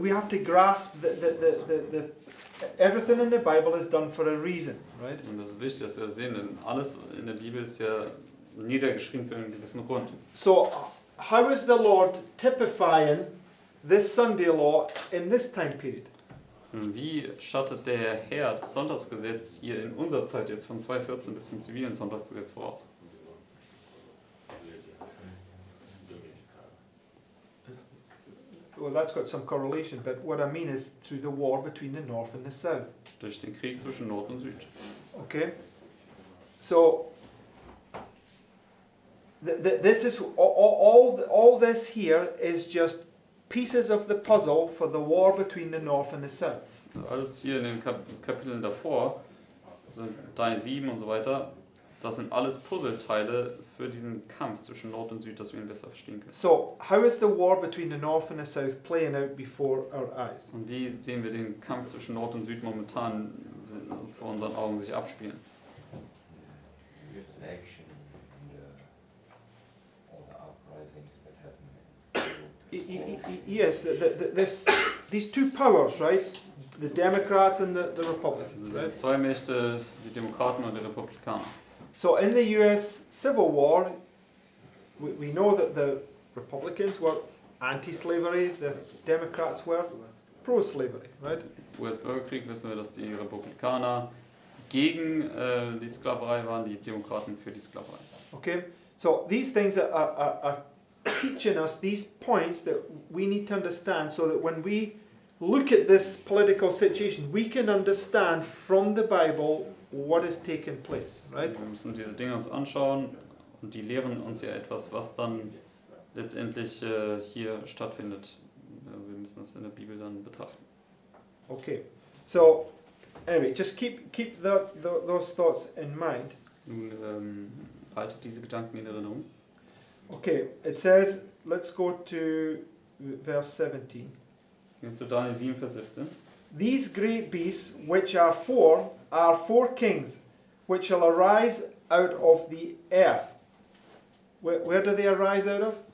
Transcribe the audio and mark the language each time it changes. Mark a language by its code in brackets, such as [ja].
[en] We have to grasp the everything in the Bible is done for a reason, right? [de] Und das ist wichtig, dass wir das sehen, denn alles in der Bibel ist ja niedergeschrieben für einen gewissen Grund. [en] So, how is the Lord typifying this Sunday law in this time period? [de] Und wie schattet der Herr das Sonntagsgesetz hier in unserer Zeit jetzt von 2014 bis zum zivilen Sonntagsgesetz voraus? [en] Well, that's got some correlation, but what I mean is through the war between the north and the south. [de] Durch den Krieg zwischen Nord und Süd. [en] Okay? So, this is all this here is just pieces of the puzzle for the war between the north and the south. [de] Also alles hier in den Kapiteln davor, also Daniel 7 und so weiter, das sind alles Puzzleteile für diesen Kampf zwischen Nord und Süd, dass wir ihn besser verstehen können. [en] So, how is the war between the north and the south playing out before our eyes? [de] Und wie sehen wir den Kampf zwischen Nord und Süd momentan vor unseren Augen sich abspielen? [en] This action and all the uprisings that happen. Yes, these two powers, right? The Democrats and the Republicans, [de] Also die [en] right? [de] zwei Mächte, die Demokraten und die Republikaner. [en] So in the US Civil War, we know that the Republicans were anti-slavery, the Democrats were pro-slavery, right? [de] US-Bürgerkrieg wissen wir, dass die Republikaner gegen die Sklaverei waren, die Demokraten für die Sklaverei. [en] Okay, so these things are teaching us these points that we need to understand so that when we look at this political situation, we can understand from the Bible what is taking place, right? [de] Wir müssen diese Dinge uns anschauen und die lehren uns ja etwas, was dann letztendlich hier stattfindet. Wir müssen das in der Bibel dann betrachten. [en] Okay, so anyway, just keep those thoughts in mind. [de] Nun haltet diese Gedanken in Erinnerung. [en] Okay, it says, let's go to verse 17. [de] Jetzt zu Daniel 7, Vers 17. [en] These great beasts, which are four kings, which shall arise out of the earth. Where do they arise out of?